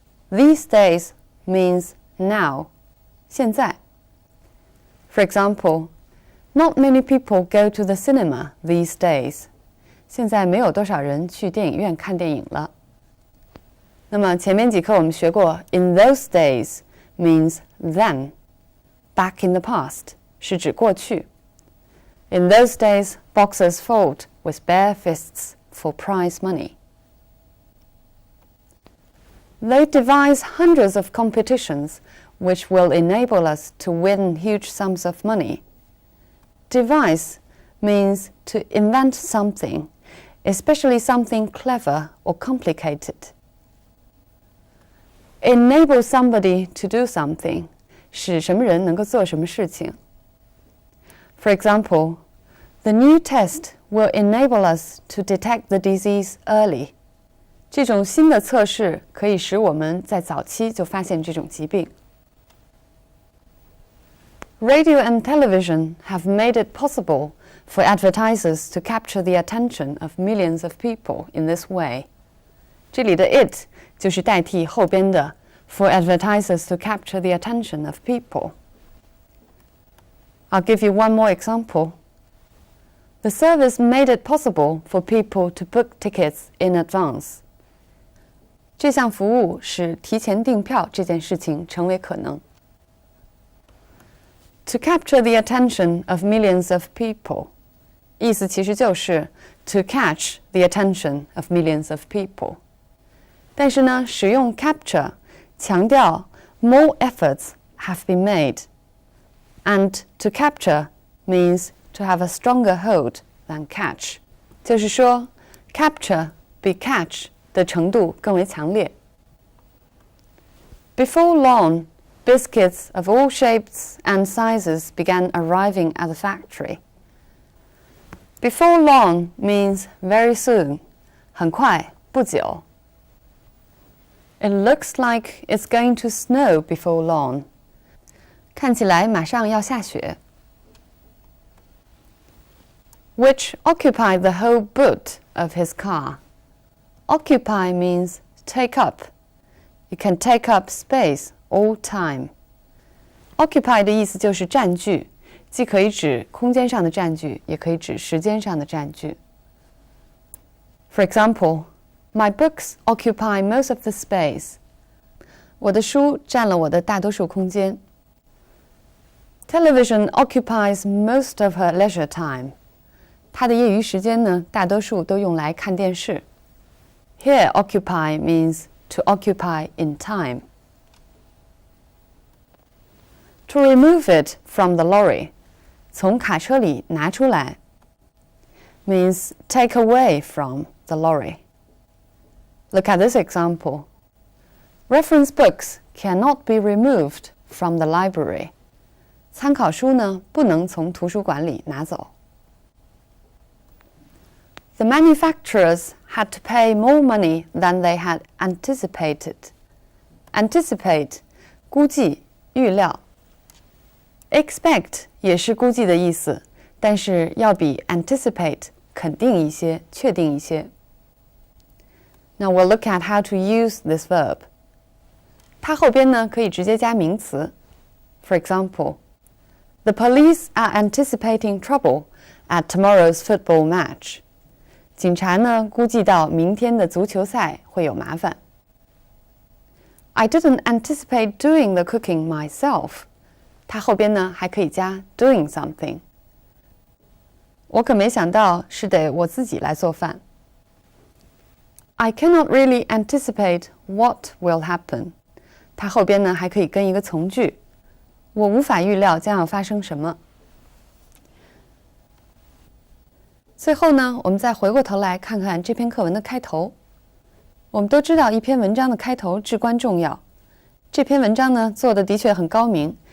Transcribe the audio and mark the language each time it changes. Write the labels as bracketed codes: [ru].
[en] These days means now, [zh] 现在。 [en] For example, not many people go to the cinema these days. [zh] 现在没有多少人去电影院看电影了。那么前面几课我们学过 [en] in those days means then. Back in the past [zh] 是指过去。 [en] In those days, boxers fought with bare fists for prize money. They devise hundreds of competitions which will enable us to win huge sums of money. Devise means to invent something, especially something clever or complicated. Enable somebody to do something, [zh] 使什么人能够做什么事情。 [en] For example, the new test will enable us to detect the disease early. [zh] 这种新的测试可以使我们在早期就发现这种疾病。 [en] Radio and television have made it possible for advertisers to capture the attention of millions of people in this way. [zh] 这里的 [en] it [zh] 就是代替后边的 [en] for advertisers to capture the attention of people. I'll give you one more example. The service made it possible for people to book tickets in advance. [zh] 这项服务使提前订票这件事情成为可能。 [en] To capture the attention of millions of people. [zh] 意思其实就是 [en] to catch the attention of millions of people. [zh] 但是呢，使用 capture 强调 [en] more efforts have been made. And to capture means to have a stronger hold than catch. [zh] 就是说 capture 比 catch 的程度更为强烈。 [en] Before long, biscuits of all shapes and sizes began arriving at the factory. Before long means very soon, [zh] 很快，不久。 [en] It looks like it's going to snow before long. [zh] 看起来马上要下雪。 [en] Which occupied the whole boot of his car. Occupy means take up. It can take up space all time. [zh] Occupy 的意思就是占据，既可以指空间上的占据，也可以指时间上的占据。 [en] For example, my books occupy most of the space. [zh] 我的书占了我的大多数空间。 [en] Television occupies most of her leisure time. [zh] 她的业余时间呢，大多数都用来看电视。 [en] Here, occupy means to occupy in time. To remove it from the lorry, [zh] 从卡车里拿出来 [en] means take away from the lorry. Look at this example. Reference books cannot be removed from the library. [zh] 参考书呢，不能从图书馆里拿走。 [en] The manufacturers had to pay more money than they had anticipated. [zh] Anticipate, 估计、预料。Expect 也是估计的意思，但是要比 anticipate 肯定一些、确定一些。 [en] Now we'll look at how to use this verb. [zh] 它后边呢可以直接加名词。 [en] For example, the police are anticipating trouble at tomorrow's football match. [zh] 警察呢估计到明天的足球赛会有麻烦。 [en] I didn't anticipate doing the cooking myself. [zh] 它后边呢还可以加 [en] doing something. [zh] 我可没想到是得我自己来做饭。 [en] I cannot really anticipate what will happen. [zh] 它后边呢还可以跟一个从句。我无法预料将要发生什么。最后呢，我们再回过头来看看这篇课文的开头。我们都知道一篇文章的开头至关重要。这篇文章呢做的的确很高明。